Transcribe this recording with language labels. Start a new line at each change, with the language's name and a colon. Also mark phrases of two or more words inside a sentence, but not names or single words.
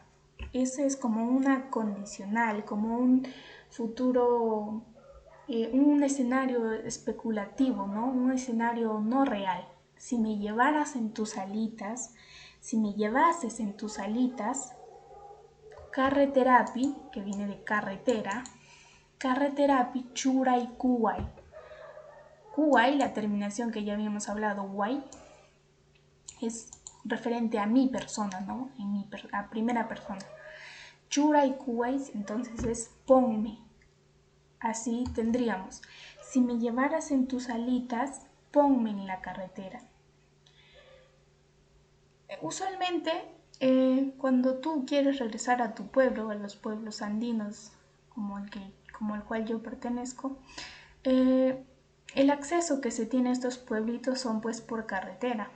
Spanish: Ese es como una condicional, como un futuro, un escenario especulativo, ¿no? Un escenario no real. Si me llevaras en tus alitas, si me llevases en tus alitas, carreterapi, que viene de carretera,
Quechua: carreterapi churay kuway. Kuway,
Spanish: la terminación que ya habíamos hablado, guay, es referente a mi persona, ¿no? A primera persona.
Quechua: Churay kuway,
Spanish: entonces es ponme. Así tendríamos: si me llevaras en tus alitas, ponme en la carretera. Usualmente, cuando tú quieres regresar a tu pueblo, a los pueblos andinos como el cual yo pertenezco, el acceso que se tiene a estos pueblitos son pues por carretera.